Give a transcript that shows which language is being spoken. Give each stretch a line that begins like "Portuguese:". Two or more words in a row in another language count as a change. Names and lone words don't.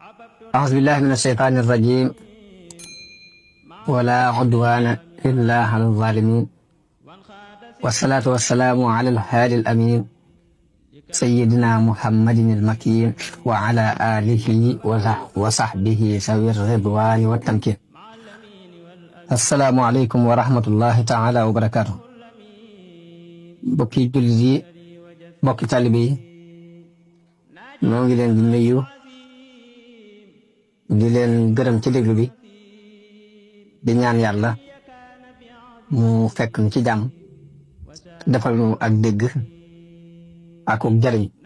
Arabic: أعوذ بالله من الشيطان الرجيم ولا عدوان إلا على الظالمين والصلاة والسلام على الهادي الأمين سيدنا محمد المكين وعلى آله وصحبه ذوي الرضوان والتمكين. السلام عليكم ورحمة الله تعالى وبركاته.
Wolof: bokki jullit yi bokki taalibe yi ñoo ngi leen di nuyu di leen gërëm ci déglu bi di ñaan yàlla mu fekk ñu ci jàmm defal ñu ak dégg ak jariñ.